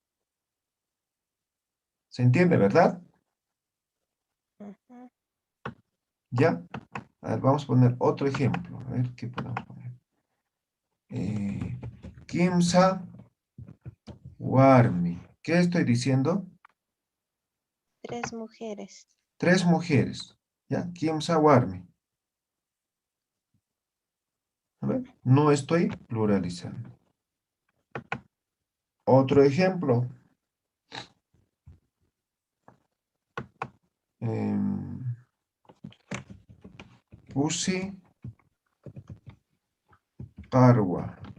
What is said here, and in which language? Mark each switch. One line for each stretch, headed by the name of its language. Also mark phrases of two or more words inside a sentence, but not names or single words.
Spanish: ¿Se entiende, verdad? ¿Ya? A ver, vamos a poner otro ejemplo. A ver, ¿qué podemos poner?
Aymara: Kimsa Warmi.
Spanish: ¿Qué estoy diciendo? 3 mujeres. 3 mujeres. ¿Ya?
Aymara: Kimsa warmi.
Spanish: A ver, no estoy pluralizando. Otro ejemplo.
Aymara: Pusi parwa.